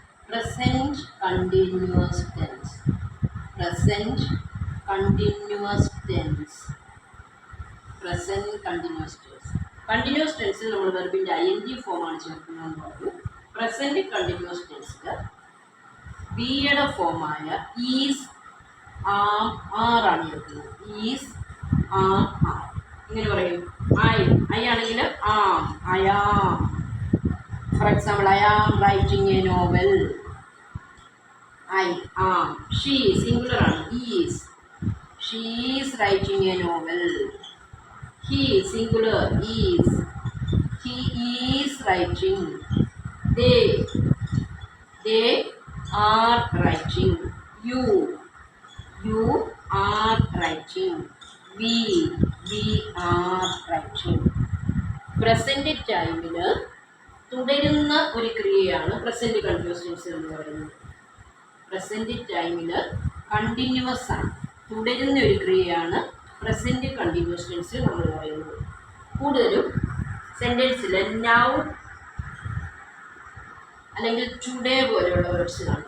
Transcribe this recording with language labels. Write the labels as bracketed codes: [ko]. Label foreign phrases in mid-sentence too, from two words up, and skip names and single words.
[en] present continuous tense. Present continuous tense. Present continuous tense. Continuous tense [ml] നമ്മൾ വെർബിന്റെ ing ഫോം ആണ് ചേർക്കുന്നതെന്ന് പറഞ്ഞു. [en] present continuous tense-ൽ [ml] ബിയുടെ ഫോമായ [en] is am are [ml] ആണ് ചേർക്കുന്നത്. [en] is am are [ml] ഇങ്ങനെ പറയും. [en] I ആണെങ്കിൽ am I am. For example I am writing a novel. I am. She singular ആണ്. Is. She is writing a novel. He singular is. He is writing. They are writing. You are writing. We are writing. present time-ൽ [ml] തുടരുന്ന ഒരു ക്രിയയാണ് [en] present continuous tense [ml] എന്ന് പറയുന്നത്. [en] present time-ൽ continuous [ml] ആണ്, തുടരുന്ന ഒരു ക്രിയയാണ് [en] present continuous tense-ൽ [ml] നമ്മൾ പറയുന്നത്. കൂടുതലും സെൻറ്റൻസിൽ നൗ അല്ലെങ്കിൽ ടുഡേ പോലെയുള്ള വേർഡ്സിലാണ്.